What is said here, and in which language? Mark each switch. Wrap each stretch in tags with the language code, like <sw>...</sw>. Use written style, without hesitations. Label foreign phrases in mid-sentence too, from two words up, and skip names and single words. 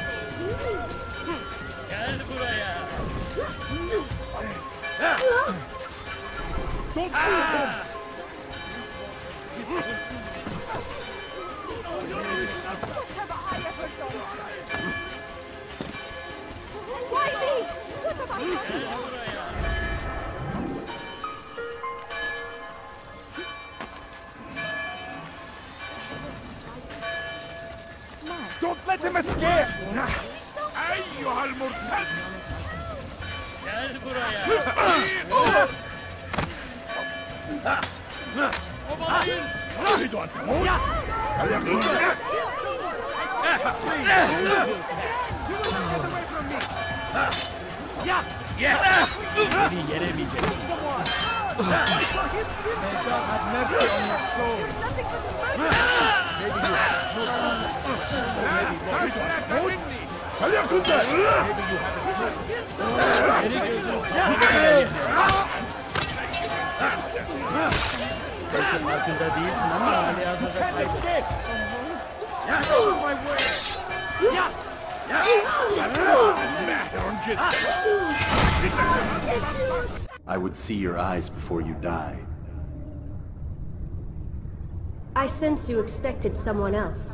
<tr>Gel buraya!</tr> <en>Why me? What have I done?</en> <tr>Gel buraya!</tr> <en>Don't let him escape!</en> <ar>أيها المرتد!</ar> <tr>Gel buraya! Obalayın!</tr> <ar>تريد أن تموت؟ هل يكون ذلك؟</ar> <tr>Beni yenemeyeceksin.</tr> <ar>هل يكون ذلك؟</ar> <tr>Belki farkında değilsin ama hali hazırda kaybettin.</tr> <en>I would see your eyes before you die. I sense you expected someone else.</en>